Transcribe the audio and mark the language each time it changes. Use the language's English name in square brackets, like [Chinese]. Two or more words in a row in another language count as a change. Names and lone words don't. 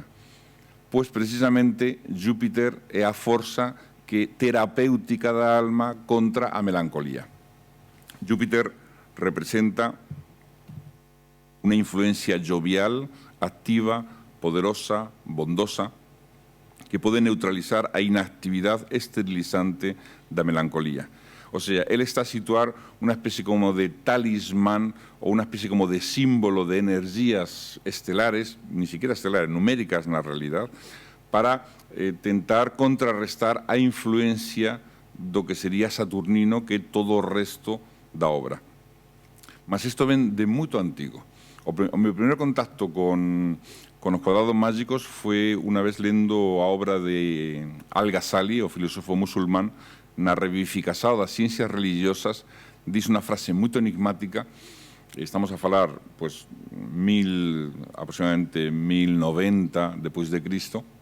[Galician] Pois precisamente Júpiter é a forza que terapéutica da alma contra a melancolía. Júpiter representa unha influencia jovial, activa, poderosa, bondosa, que pode neutralizar a inactividade esterilizante da melancolía. [Spanish] O sea, él está a situar una especie como de talismán o una especie como de símbolo de energías estelares, ni siquiera estelares, numéricas [Galician] na realidad, para tentar contrarrestar a influencia do que sería Saturnino, que é todo o resto da obra. Mas isto ven de moito antigo. O meu primeiro contacto con os cuadrados mágicos foi unha vez lendo a obra de Al-Ghazali, o filósofo musulmán, na revivificación das ciencias religiosas, diz unha frase moito enigmática, estamos a falar, pois, aproximadamente 1090 depois de Cristo,